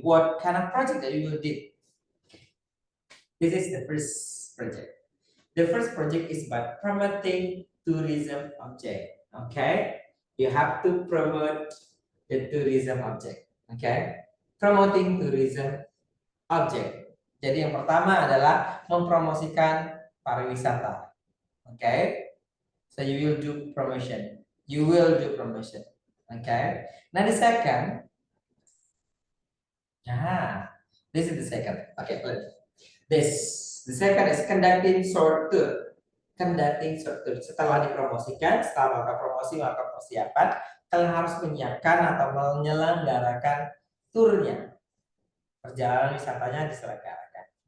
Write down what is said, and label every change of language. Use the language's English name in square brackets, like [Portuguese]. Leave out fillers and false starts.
[English] What kind of project that you will do? This is the first project. The first project is about promoting tourism object. Okay, you have to promote the tourism object. Okay, promoting tourism object. [Indonesian] Jadi yang pertama adalah mempromosikan pariwisata. [English] Okay, so you will do promotion. You will do promotion. Okay. Now the second, this is the second. Okay, the second is conducting short tour. Conducting short tour. [Indonesian] Setelah dipromosikan, setelah melakukan promosi, melakukan persiapan, kalian harus menyiapkan atau menyelenggarakan turnya. Perjalanan wisatanya diselenggarakan.